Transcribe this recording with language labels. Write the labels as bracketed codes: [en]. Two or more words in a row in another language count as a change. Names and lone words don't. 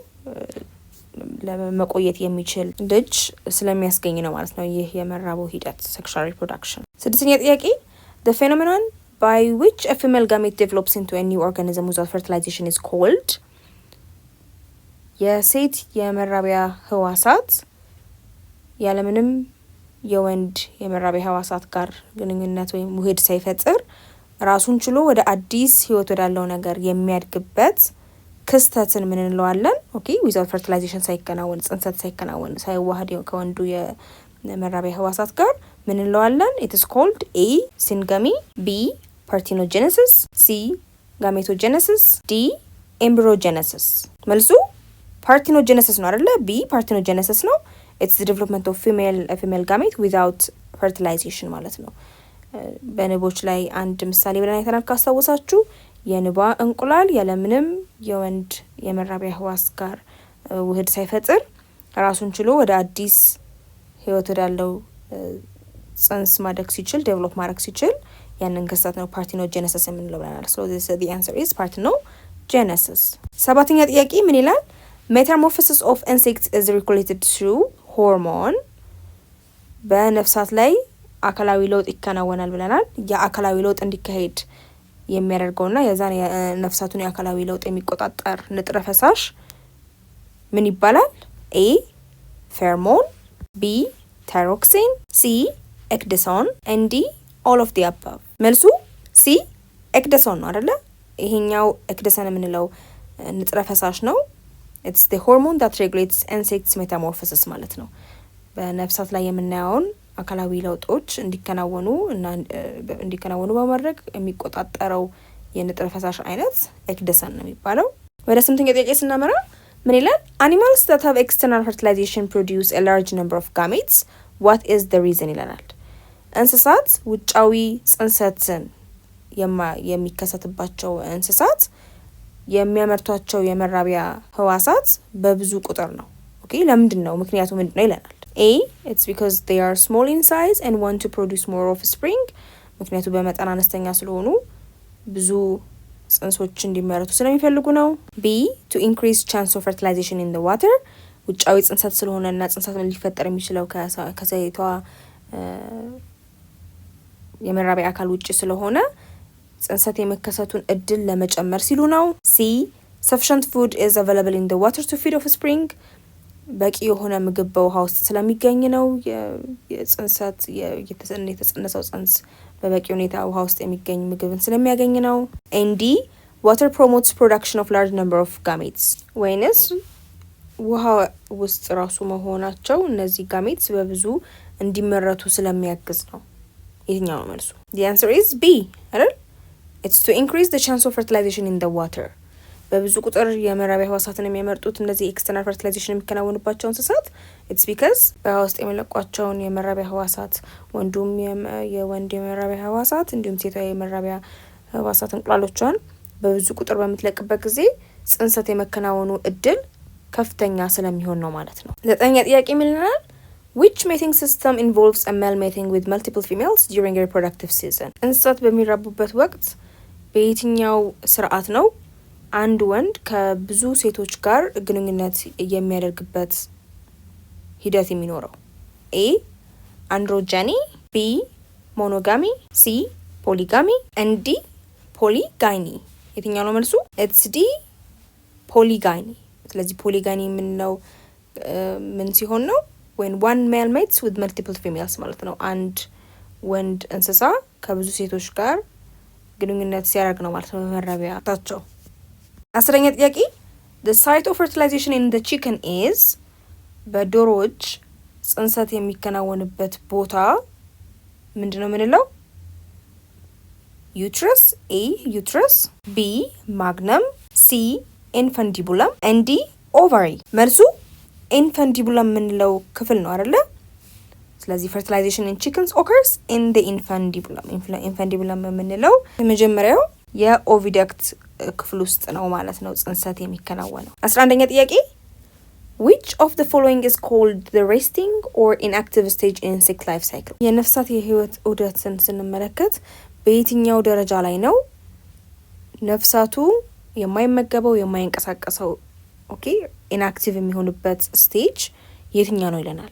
[am] ለመቆየት የሚችል ልጅ ስለሚያስገኝ ነው ማለት ነው ይህ የመራቡ ሂደት [en] sexual reproduction። [am] ስድስተኛ ጥያቄ [en] the phenomenon by which a female gamete develops into a new organism without fertilization is called [am] የሴት የመራቢያ ህዋሳት ያለምንም የወንድ የመራቢያ ህዋሳት ጋር ግንኙነት ወይም ውህድ ሳይፈጥር ራሱን ችሎ ወደ አዲስ ህይወት ወዳለው ነገር የሚያድግበት ክስተትን ምን እንለዋለን? ኦኬ [en] without fertilization [am] ሳይከናወን ጽንሰት ሳይከናወን ሳይዋሃድ ከወንዱ የመራቢያ ህዋሳት ጋር ምን እንለዋለን? [en] it is called A syngamy, B parthenogenesis, C gametogenesis, D embryogenesis። [am] መልሱ parthenogenesis ነው አይደለ? [en] B parthenogenesis [am] ነው። [en] it's the development of female gamete without fertilization [am] ማለት ነው። በንቦች ላይ አንድ ምሳሌ ብለን አይተናል ካስታወሳችሁ። የንባ እንቁላል ያለምንም የወንድ የመራቢያ ህዋስ ጋር ውህድ ሳይፈጥር ራሱን ችሎ ወደ አዲስ ህይወት ወዳለው ጽንስ ማደግ ሲችል ዴቨሎፕ ማድረግ ሲችል ያንን ክስተት ነው ፓርቲኖጀነሲስ የምንለው ብለናል። [en] so the answer is parthenogenesis። [am] ሰባተኛ ጥያቄ ምን ይላል? [en] metamorphosis of insects is regulated through hormone። [am] በነፍሳት ላይ አካላዊ ለውጥ ይከናወናል ብለናል። የአካላዊ ለውጥ እንዲካሄድ የሚያደርገውና የዛን ነፍሳቱን የአካላዊ ለውጥ የሚቆጣጠር ንጥረ ፈሳሽ ምን ይባላል? [en] A pheromone, B thyroxine, C ecdysone, and D all of the above። [am] መልሱ C ecdysone ነው አይደለ? ይሄኛው ecdysone የምንለው ንጥረ ፈሳሽ ነው። [en] it's the hormone that regulates insects metamorphosis [am] ማለት ነው። በነፍሳት ላይ የምናየውን አካላዊ ለውጦች እንዲከናወኑ በማድረግ የሚቆጣጠረው የንጥረ ፈሳሽ አይነት ኤክደሰን ነው የሚባለው። ወደ ስምንተኛ ጥያቄ ስናመራ ምን ይላል? [en] animals that have external fertilization produce a large number of gametes, what is the reason [am] ይለናል። እንስሳት ውጫዊ ጽንሰትን የሚከሰትባቸው እንስሳት የሚያመርቷቸው የመራቢያ ህዋሳት በብዙ ቁጥር ነው። ኦኬ ለምንድን ነው ምክንያቱ ምንድን ነው ይለናል። [en] A it's because they are small in size and want to produce more offspring። [am] ምክንያቱ በመጠን አነስተኛ ስለሆኑ ብዙ ጽንሶች እንዲመረቱ ስለሚፈልጉ ነው። [en] B to increase chance of fertilization in the water። [am] ውጫዊ ጽንሰት ስለሆነ እና ጽንሰት ሊፈጠር የሚችለው ከሴቷ የመራቢያ አካል ውጭ ስለሆነ ጽንሰት የመከሰቱን እድል ለመጨመር ሲሉ ነው። [en] C sufficient food is available in the water to feed offspring። [am] በቂ የሆነ ምግብ በውሃ ውስጥ ስለሚገኝ ነው የጽንሰት የተጸነሰው ጽንስ በበቂ ሁኔታ ውሃ ውስጥ የሚገኝ ምግብን ስለሚያገኝ ነው። ኤንዲ [en] water promotes production of large number of gametes። [am] ወይንስ ውሃ ውስጥ ራሱ መሆናቸው እነዚህ ጋሜትስ በብዙ እንዲመረቱ ስለሚያግዝ ነው። የትኛው ነው መልሱ? [en] the answer is B [am] አይደል? [en] it's to increase the chance of fertilization in the water። [am] በብዙ ቁጥር የመራቢያ ህዋሳትን የሚያመርጡት እነዚህ [en] external fertilization [am] የሚከናወንባቸው እንስሳት [en] it's because [am] በውሃ ውስጥ የሚለቋቸውን የመራቢያ ህዋሳት ወንዱም የወንድ የመራቢያ ህዋሳት እንዲሁም ሴቷ የመራቢያ ህዋሳት እንቁላሎቿን በብዙ ቁጥር በምትለቅበት ጊዜ ጽንሰት የመከናወኑ እድል ከፍተኛ ስለሚሆን ነው ማለት ነው። ዘጠነኛ ጥያቄ ምን ይላል? [en] which mating system involves a male mating with multiple females during a reproductive season? [am] እንስሳት በሚራቡበት ወቅት በየትኛው ስርዓት ነው አንድ ወንድ ከብዙ ሴቶች ጋር ግንኙነት የሚያደርግበት ሂደት የሚኖረው? [en] A androgyny, B monogamy, C polygamy and D polygyny። [am] የትኛው ነው መልሱ? [en] it's D polygyny። [am] ስለዚህ ፖሊጋኒ የምንለው ምን ሲሆን ነው? [en] when one male mates with multiple females [am] ማለት ነው። አንድ ወንድ እንስሳ ከብዙ ሴቶች ጋር ግንኙነት ሲያደርግ ነው ማለት ነው በመራቢያቸው። 10ኛ ጥያቄ [en] the site of fertilization in the chicken is [am] በዶሮዎች ጽንሰት የሚከናወንበት ቦታ ምንድነው የምንለው? [en] uterus, A uterus, B magnum, C infundibulum and D ovary። [am] መልሱ infundibulum የምንለው ክፍል ነው አይደለ? ስለዚህ [en] fertilization in chickens occurs in the infundibulum። [am] infundibulum የምንለው የመጀመሪያው የኦቪደክት ክፍል ውስጥ ነው ማለት ነው ጽንሰት የሚከናወነው። 11ኛ ጥያቄ [en] which of the following is called the resting or inactive stage in insect life cycle? [am] የነፍሳት የህይወት ዑደትን ስንመለከት በየትኛው ደረጃ ላይ ነው ነፍሳቱ የማይመገበው የማይንቀሳቀሰው ኦኬ inactive የሚሆንበት ስቴጅ የትኛው ነው ይለናል?